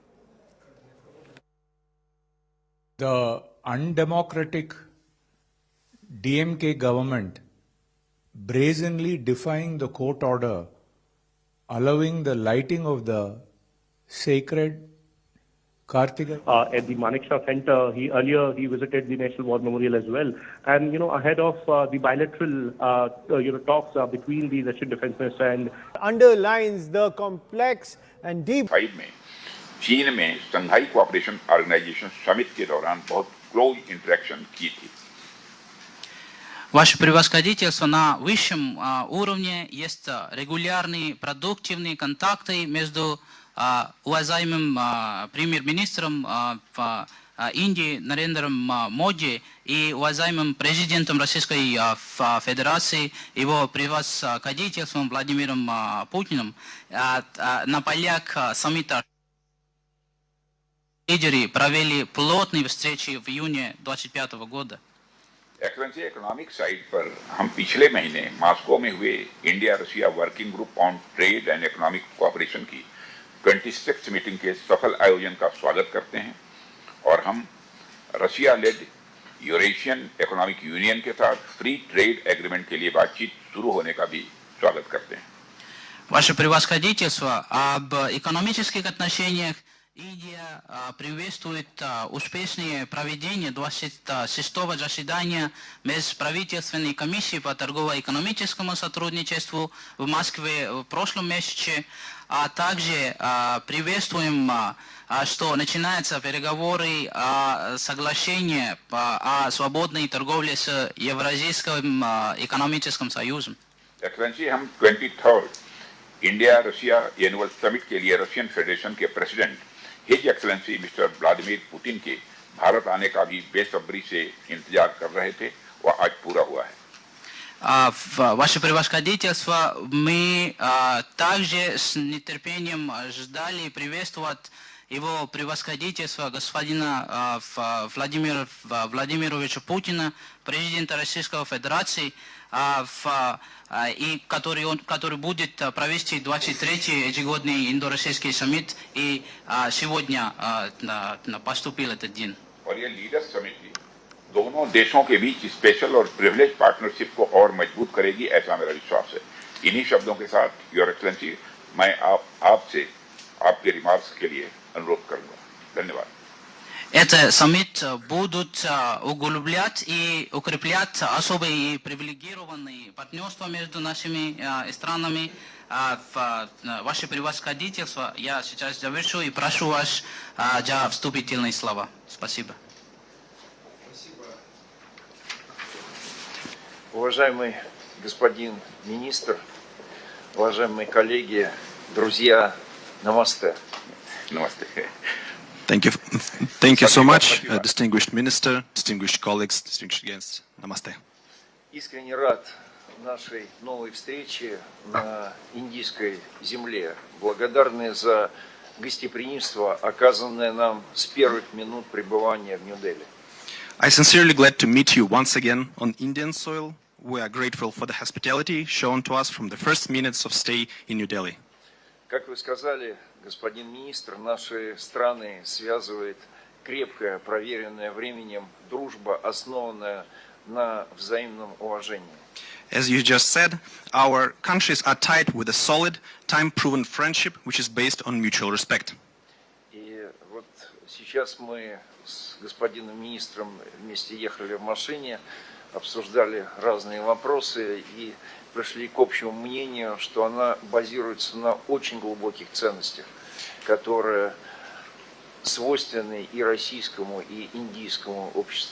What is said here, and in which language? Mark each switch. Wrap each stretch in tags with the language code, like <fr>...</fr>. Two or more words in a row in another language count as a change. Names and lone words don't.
<en>The undemocratic DMK government brazenly defying the court order, allowing the lighting of the sacred Kartikeya. At the Manekshaw Center, he visited the National War Memorial as well, and ahead of the bilateral talks between the Russian Defence Minister and Underlines the complex and deep.</en> <hi>में चीन में शंघाई कोऑपरेशन ऑर्गेनाइजेशन समिट के दौरान बहुत</hi> <en>close interaction</en> <hi>की थी.</hi> <ru>Ваше превосходительство, на высшем уровне есть регулярные продуктивные контакты между уважаемым премьер-министром Индии Нарендром Моди и уважаемым президентом Российской Федерации, его превосходительством Владимиром Путиным на полях саммита. Лидеры провели плотные встречи в июне 2025 года.</ru> <en>Excellency economic side</en> <hi>पर हम पिछले महीने मॉस्को में हुए इंडिया रशिया वर्किंग ग्रुप ऑन ट्रेड एंड इकोनॉमिक कोऑपरेशन की 26th मीटिंग के सफल आयोजन का स्वागत करते हैं, और हम</hi> <en>Russia led</en> <hi>यूरेशियन इकोनॉमिक यूनियन के साथ</hi> <en>free trade agreement</en> <hi>के लिए बातचीत शुरू होने का भी स्वागत करते हैं.</hi> <ru>Ваше превосходительство, об экономических отношениях Индия приветствует успешное проведение 26-го заседания Межправительственной комиссии по торгово-экономическому сотрудничеству в Москве в прошлом месяце, а также приветствуем, что начинаются переговоры о соглашении о свободной торговле с Евразийским экономическим союзом.</ru> <hi>एक्सेलेंसी, हम 23rd इंडिया रशिया</hi> <en>annual summit</en> <hi>के लिए रशियन फेडरेशन के</hi> <en>President His Excellency Mister</en> <hi>व्लादिमीर पुतिन के भारत आने का भी बेसब्री से इंतजार कर रहे थे, वह आज पूरा हुआ है.</hi> <ru>Ваше превосходительство, мы также с нетерпением ждали и приветствовать его превосходительство господина Владимира Владимировича Путина, президента Российской Федерации, и который будет провести 23-й ежегодный индо-российский саммит, и сегодня поступил этот день.</ru> <hi>और ये लीडर्स समिति दोनों देशों के बीच स्पेशल और</hi> <en>privilege partnership</en> <hi>को और मजबूत करेगी, ऐसा मेरा विश्वास है. इन्हीं शब्दों के साथ</hi> <en>Your Excellency,</en> <hi>मैं आपसे आपके रिमार्क्स के लिए अनुरोध करूंगा. धन्यवाद.</hi> <ru>Этот саммит будут углублять и укреплять особые и привилегированные партнерства между нашими странами. Ваше превосходительство, я сейчас завершу и прошу вас за вступительные слова. Спасибо. Уважаемый господин министр, уважаемые коллеги, друзья, намасте. Намасте.</ru> <en>Thank you so much, distinguished minister, distinguished colleagues, distinguished guests. Namaste.</en> <ru>Искренне рад нашей новой встрече на индийской земле. Благодарны за гостеприимство, оказанное нам с первых минут пребывания в Нью-Дели.</ru> <en>I sincerely glad to meet you once again on Indian soil. We are grateful for the hospitality shown to us from the first minutes of stay in New Delhi.</en> <ru>Как вы сказали, господин министр, наши страны связывает крепкая, проверенная временем дружба, основанная на взаимном уважении.</ru> <en>As you just said, our countries are tied with a solid, time-proven friendship, which is based on mutual respect.</en> <ru>И вот сейчас мы с господином министром вместе ехали в машине, обсуждали разные вопросы, и пришли к общему мнению, что она базируется на очень глубоких ценностях, которые свойственны и российскому, и индийскому обществу.</ru>